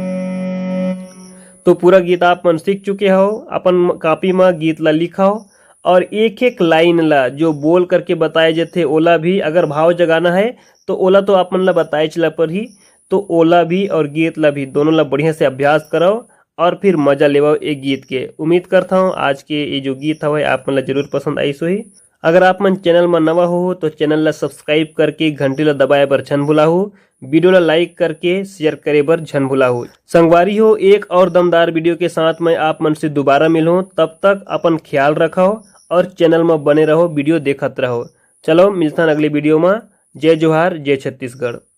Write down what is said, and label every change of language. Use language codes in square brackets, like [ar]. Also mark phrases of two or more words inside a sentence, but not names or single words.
[hne] तो पूरा गीत आप मन सीख चुके हो। अपन कॉपी में गीत ला लिखा हो और एक एक लाइन ला जो बोल करके बताए जाते ओला भी, अगर भाव जगाना है तो ओला तो आप मन ला बताए चला पर ही, तो ओला भी और गीत ला भी दोनों ला बढ़िया से अभ्यास कराओ और फिर मजा लेवाओ एक गीत के। उम्मीद करता हूँ आज के ये जो गीत है आप मन ला जरूर पसंद आई सो ही। अगर आप मन चैनल में नवा हो तो चैनल ला सब्सक्राइब करके घंटी ला दबाए बर झन भुला हो, वीडियो ला लाइक करके शेयर करे बर झन भुला हो। संगवारी हो, एक और दमदार वीडियो के साथ मैं आप मन से दोबारा मिलूं, तब तक अपन ख्याल रखो और चैनल में बने रहो, वीडियो देखत रहो। चलो मिलता अगले वीडियो में। जय जोहार, जय छत्तीसगढ़।